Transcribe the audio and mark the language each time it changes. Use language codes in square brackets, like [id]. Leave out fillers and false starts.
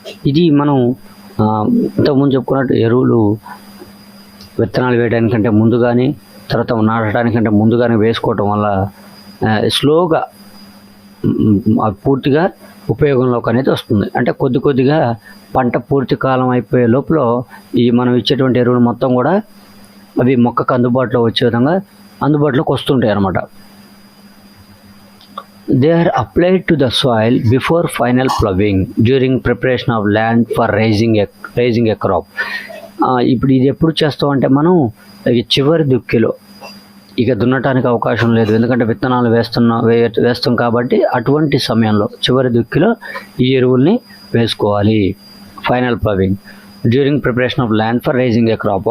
[te] ఇది మనం ఇంతకుముందు చెప్పుకున్నట్టు ఎరువులు విత్తనాలు వేయడానికంటే ముందు కానీ తర్వాత నాటడానికంటే ముందు కానీ వేసుకోవటం వల్ల స్లోగా పూర్తిగా ఉపయోగంలోకి అనేది వస్తుంది. అంటే కొద్దిగా పంట పూర్తి కాలం అయిపోయే లోపల ఈ మనం ఇచ్చేటువంటి ఎరువులు మొత్తం కూడా అవి మొక్కకు అందుబాటులో వచ్చే విధంగా అందుబాటులోకి వస్తుంటాయి అన్నమాట. [en] They are applied to the soil before final ploughing during preparation of land for raising a crop. [te] ఇప్పుడు ఇది ఎప్పుడు చేస్తాం అంటే మనం చివరి దుక్కిలో, ఇక దున్నటానికి అవకాశం లేదు ఎందుకంటే విత్తనాలు వేస్తాం కాబట్టి అటువంటి సమయంలో చివరి దుక్కిలో ఈ ఎరువుల్ని వేసుకోవాలి. [en] Final ploughing during preparation of land for raising a crop.